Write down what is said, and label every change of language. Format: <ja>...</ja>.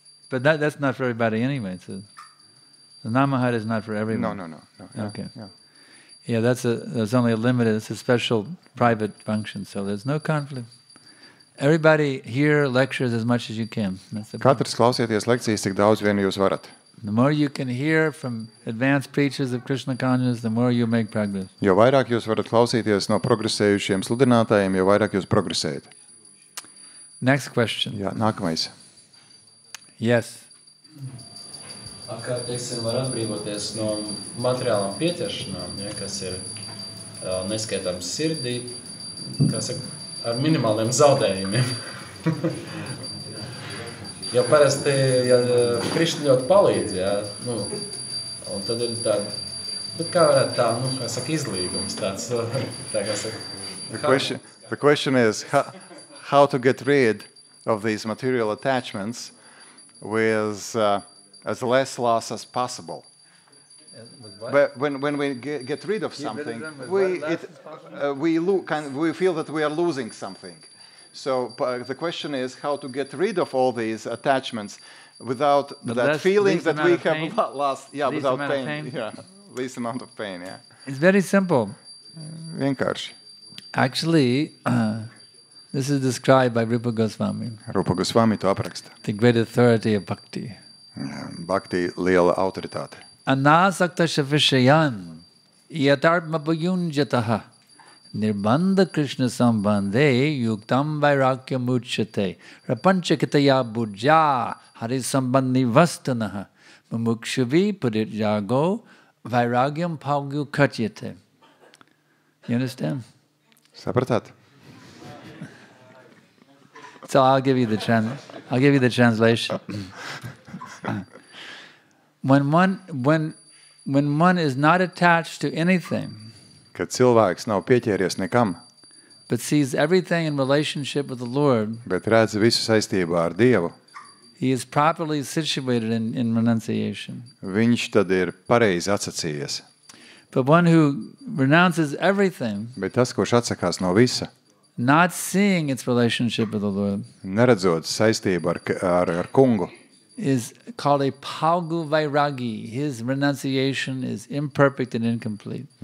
<en>But that's not for everybody anyway. So the Namahat is not for everyone. No. Okay. Yeah, there's only a limited. It's a special private function, so there's no conflict. Everybody hear lectures as much as you can. That's the point.</en> <lv>Katrs klausieties lekcijas, cik daudz vien jūs varat.</lv> <en>The more you can hear from advanced preachers of Krishna consciousness, the more you make progress.</en> <lv>Jo vairāk jūs varat klausīties no progresējušiem sludinātājiem, jo vairāk jūs progresējat.</lv> <en>Next question.</en> <lv>Jā, nākamais.</lv> <en>Yes.</en> <lv>Kā, teiksim, var atbrīvoties no materiālām pieķeršanām, ja, kas ir neskaitāms sirdī, kā saka, ar minimāliem zaudējumiem. Jo parasti, ja Krišna ļoti palīdz, ja, un tad ir tāda, kā varētu tā, kā saka, izlīgums tāds, tā kā saka.</lv> <en>The question is how to get rid of these material attachments with as less loss as possible. But when we get rid of something, we feel that we are losing something. So the question is how to get rid of all these attachments without that feeling that we have lost. Yeah, without pain. Yeah, least amount of pain. Yeah. It's very simple.</en> <lv>Vienkārši.</lv> <en>Actually, this is described by Rupa Goswami.</en> <lv>Rupa Goswami to apraksta.</lv> <en>The great authority of bhakti.</en> <lv>Bhakti liela autoritāte.</lv> <sa>Anasaktasya vishayan yatartma payunjataha nirbandha Krishna sambandhe yuktam vairagya muchyate rapanchakitaya bujja hari sambandhi vastanaha mumukshuvi puritjago vairagyam paugu katyate.</sa> <en>You understand?</en> <lv>Sapratāt?</lv> <en>So I'll give you the translation. When one is not attached to anything,</en> <lv>kad cilvēks nav pieķēries nekam,</lv> <en>but sees everything in relationship with the Lord,</en> <lv>bet redz visu saistībā ar Dievu,</lv> <en>he is properly situated in renunciation.</en> <lv>Viņš tad ir pareizi atsacījies.</lv> <en>But one who renounces everything,</en> <lv>bet tas, kurš atsakās no visa,</lv> <en>not seeing its relationship with the Lord,</en> <lv>neredzot saistību ar kungu,</lv> <en>is called a paugu vairagi. His renunciation is imperfect and incomplete.</en>